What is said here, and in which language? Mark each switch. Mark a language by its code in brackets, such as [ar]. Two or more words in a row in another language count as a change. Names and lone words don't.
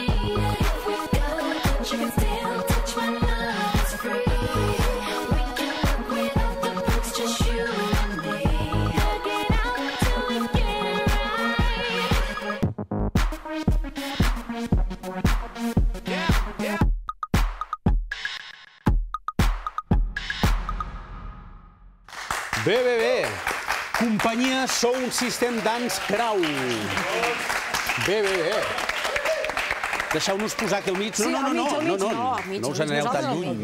[en] If we go, but you can still touch my love, it's free. We can work without the books, just you and me. Hug it out till we get it right. [ca] Bé. Companyia Sound System Dance Crowd. Bé. Deixeu-nos posar aquí al mig. No us aneu tan lluny.